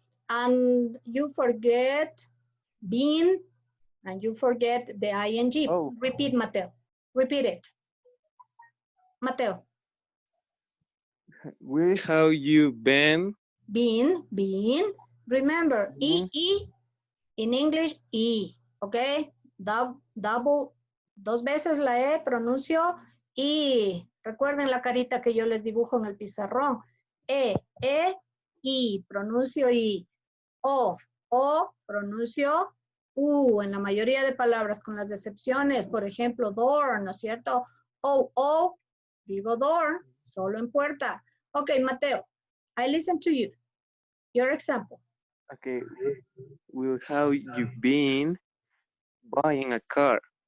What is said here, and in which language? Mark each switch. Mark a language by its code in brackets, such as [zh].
[en] And you forget been, and you forget the ing. Oh. Repeat, Mateo. Repeat it. Mateo. With how you been? Been. Remember, E, in English, E, okay? [es] Double, 2 veces la E, pronuncio I. Recuerden la carita que yo les dibujo en el pizarrón. I, pronuncio I. O, pronuncio U. En la mayoría de palabras, con las excepciones, por ejemplo, door, ¿no es cierto? O, digo door, solo en puerta. [en] Okay, Mateo, I listen to you. Your example. Okay. With how you been buying a car?